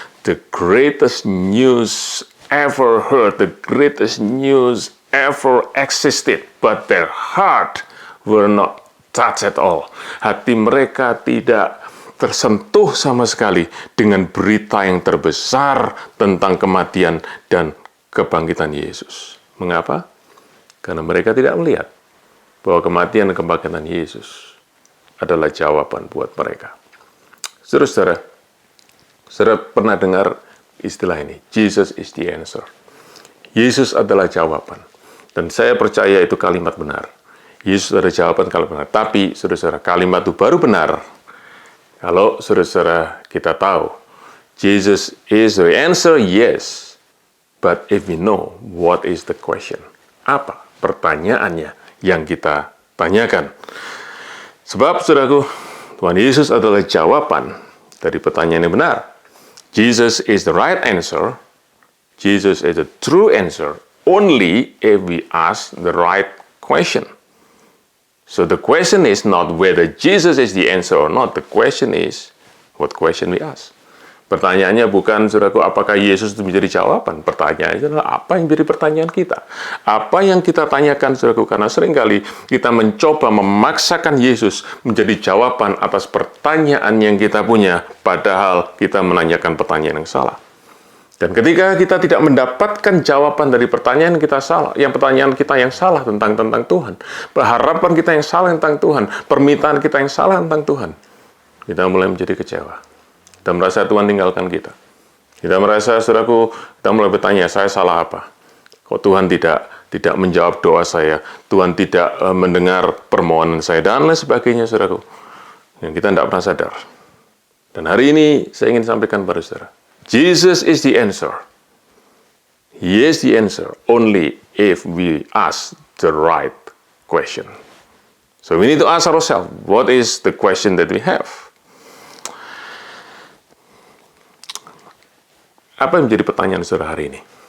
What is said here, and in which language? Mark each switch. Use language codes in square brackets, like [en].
[en] The greatest news ever heard, the greatest news ever existed, but their heart were not touched at all. [id] Hati mereka tidak tersentuh sama sekali dengan berita yang terbesar tentang kematian dan kebangkitan Yesus. Mengapa? Karena mereka tidak melihat bahwa kematian dan kebangkitan Yesus adalah jawaban buat mereka. Saudara-saudara, saudara pernah dengar istilah ini, [en] Jesus is the answer. [id] Yesus adalah jawaban. Dan saya percaya itu kalimat benar. Yesus ada jawaban kalau benar. Tapi, saudara-saudara, kalimat itu baru benar kalau saudara-saudara kita tahu [en] Jesus is the answer, yes. But if we know what is the question, [id] apa pertanyaannya yang kita tanyakan? Sebab, saudaraku, Tuhan Yesus adalah jawaban dari pertanyaan yang benar. [en] Jesus is the right answer. Jesus is the true answer only if we ask the right question. So the question is not whether Jesus is the answer or not. The question is, what question we ask? [id] Pertanyaannya bukan, saudaraku, apakah Yesus itu menjadi jawaban. Pertanyaannya adalah apa yang menjadi pertanyaan kita. Apa yang kita tanyakan, saudaraku, karena seringkali kita mencoba memaksakan Yesus menjadi jawaban atas pertanyaan yang kita punya, padahal kita menanyakan pertanyaan yang salah. Dan ketika kita tidak mendapatkan jawaban dari pertanyaan kita salah, yang pertanyaan kita yang salah tentang Tuhan, harapan kita yang salah tentang Tuhan, permintaan kita yang salah tentang Tuhan, kita mulai menjadi kecewa. Kita merasa Tuhan tinggalkan kita. Kita merasa, saudaraku, kita mulai bertanya, saya salah apa? Kok Tuhan tidak menjawab doa saya? Tuhan tidak mendengar permohonan saya, dan lain sebagainya, saudaraku. Yang kita tidak pernah sadar. Dan hari ini saya ingin sampaikan pada saudara, [en] Jesus is the answer. He is the answer only if we ask the right question. So we need to ask ourselves, what is the question that we have? [id] Apa yang menjadi pertanyaan saudara hari ini?